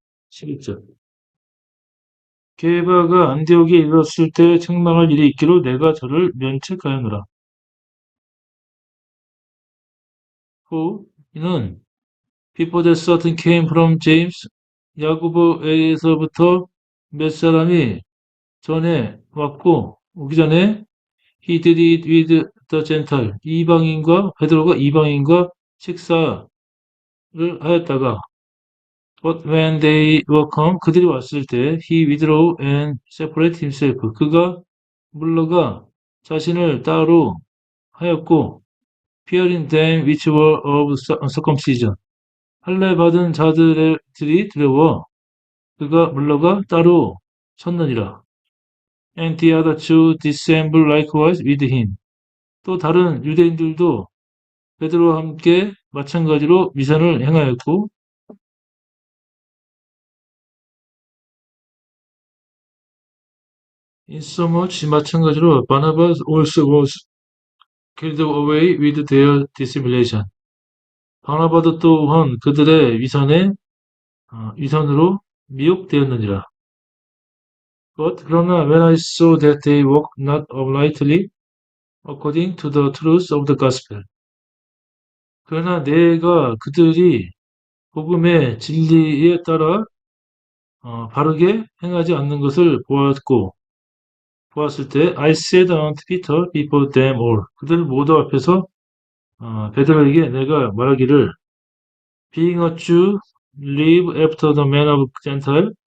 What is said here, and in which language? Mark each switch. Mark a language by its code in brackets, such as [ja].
[ko] 11절. 게바가 안디옥에 이르렀을 때 책망할 일이 있기로 내가 저를 면책하였노라. [en] 후, 이는 Before that certain came from James, [ko] 야고보에게서부터 몇 사람이 전에 왔고, 오기 전에 [en] he did it with the Gentile, [ko] 베드로가 이방인과 식사를 하였다가, [en] but when they were come, [ko] 그들이 왔을 때, [en] he withdrew and separated himself. [ko] 그가 물러가 자신을 따로 하였고, [en] fearing them which were of circumcision. [ko] 할례 받은 자들이 두려워 그가 물러가 따로 섰느니라. [en] And the other two dissembled likewise with him. [ko] 또 다른 유대인들도 베드로와 함께 마찬가지로 미산을 행하였고 insomuch 마찬가지로 [en] Barnabas also was carried away with their dissimulation. [ko] 바나바도 또한 그들의 위선으로 미혹되었느니라. [en] But 그러나 when I saw that they walked not uprightly according to the truth of the gospel. [ko] 그러나 내가 그들이 복음의 진리에 따라 바르게 행하지 않는 것을 보았을 때 [en] I said unto Peter before them all. [ko] 그들 모두 앞에서 베드로에게 내가 말하기를 [en] Being a Jew, live after the manner of Gentile.